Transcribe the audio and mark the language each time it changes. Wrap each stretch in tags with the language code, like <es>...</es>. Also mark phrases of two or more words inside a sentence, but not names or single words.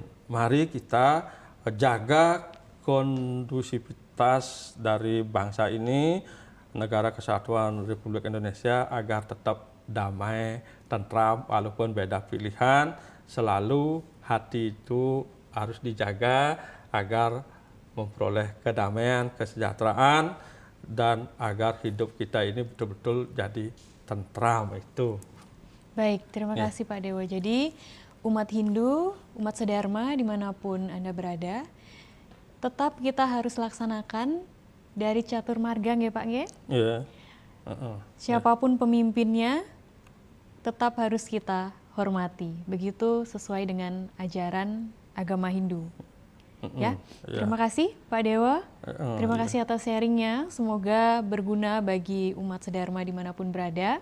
<id>Mari kita jaga kondusivitas dari bangsa ini, negara kesatuan Republik Indonesia, agar tetap damai, tentram, walaupun beda pilihan, selalu hati itu harus dijaga agar memperoleh kedamaian, kesejahteraan, dan agar hidup kita ini betul-betul jadi tentram itu. Baik, terima kasih Pak Dewa. Jadi umat Hindu, umat sedharma dimanapun Anda berada, tetap kita harus laksanakan dari catur marga nggih Pak nggih? Iya. Siapapun pemimpinnya tetap harus kita hormati. Begitu sesuai dengan ajaran agama Hindu. Ya, terima kasih Pak Dewa. Terima kasih atas sharingnya. Semoga berguna bagi umat sedharma dimanapun berada.</id>